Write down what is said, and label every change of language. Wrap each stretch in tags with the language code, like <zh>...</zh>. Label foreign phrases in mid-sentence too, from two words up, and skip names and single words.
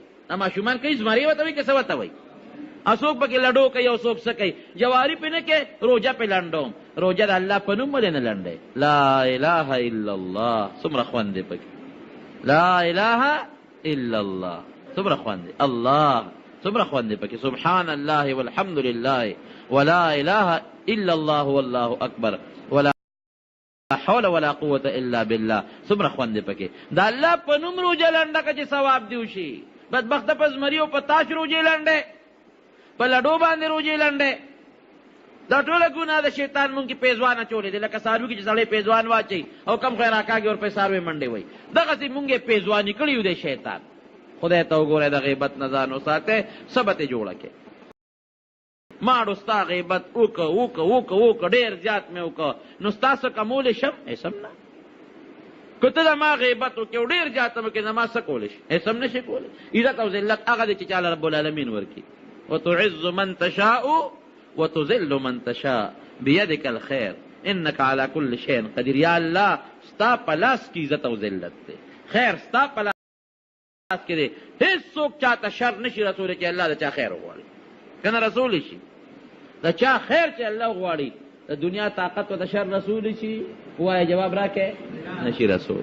<ps>دا ماشومان کوي، زمري ورته وایي که څه ورته وایي؟ څوک پکې لډو کوي او څوک څه کوي. جواري پې نه کوي، روژه پې لنډوم. روژه د الله په نوم ولې نه لنډی؟</ps> <ar>لا اله الا الله.</ar> <ps>څومره خوند دی پکې.</ps> <ar>لا اله الا الله</ar> <ps>څومره خوند دی. الله څومره خوند دی پکې.</ps> <ar>سبحان الله والحمد لله ولا اله الا الله والله اکبر ولا حول ولا قوة الا بالله.</ar> <ps>څومره خوند دی پکې. د الله په نوم روژه لنډه که چې ثواب دی وشي. بدبخته په زمري او په تاش روژې لنډې، په لډو باندې روژې لنډې. دا ټوله ګناه د شیطان مونږ کې پیزوان اچولې دی. لکه څاروي کې چې سړی پیزوان واچوي او کم خیر راکاږي ورپسې څاروی منډې وایي، دغسې مونږ یې پیزواني کړي یو دی شیطان. خدای ته وګورئ، د غیبت نه ځان وساتئ، څه به ترې جوړه کړې. ماړو ستا غیبت وکړه ډېر زیات مې وکړه، نو ستا څه کمولی شم؟ هېڅ نه. که ته زما غیبت وکړې او ډېر زیات هم وکړې، زما څه کولی شي؟ هېڅ هم نه شي کولی. عزت او ذلت هغه دی چې چاله</ps> <ar>رب العالمین</ar> <ps>ورکړي.</ps> <ar>وتعز من تشاء وتذل من تشاء بيدك الخير انك على كل شيء قدير.</ar> <ps>یا الله ستا په لاس کې عزت او ذلت دی، خیر ستا په لاس کې دی. هېڅوک چاته شر نشي رسولی چې الله د چا خیر وغواړي، که نه رسولی شي. د چا خیر چې الله وغواړي، د دنیا طاقت و د شر رسولی شي؟ وایه جواب راکې، نشي رسول.</ps>